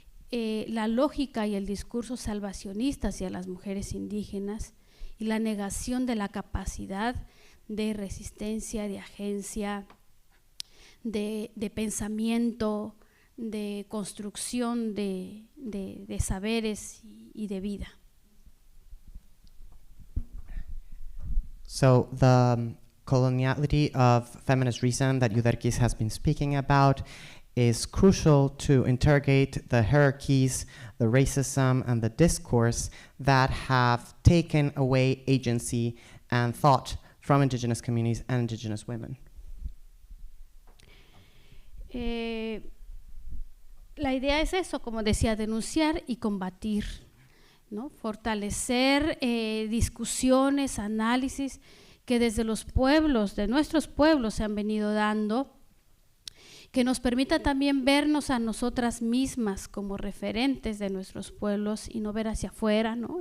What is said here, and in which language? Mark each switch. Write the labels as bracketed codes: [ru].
[es] la lógica y el discurso salvacionista hacia las mujeres indígenas y la negación de la capacidad de resistencia, de agencia, de pensamiento, de construcción de saberes y de vida. [en] So the coloniality of feminist reason that Yuderquis has been speaking about is crucial to interrogate the hierarchies, the racism, and the discourse that have taken away agency and thought from indigenous communities and indigenous women. [es] La idea es eso, como decía, denunciar y combatir, ¿no? Fortalecer discusiones, análisis que desde los pueblos, de nuestros pueblos se han venido dando, que nos permita también vernos a nosotras mismas como referentes de nuestros pueblos y no ver hacia afuera, ¿no?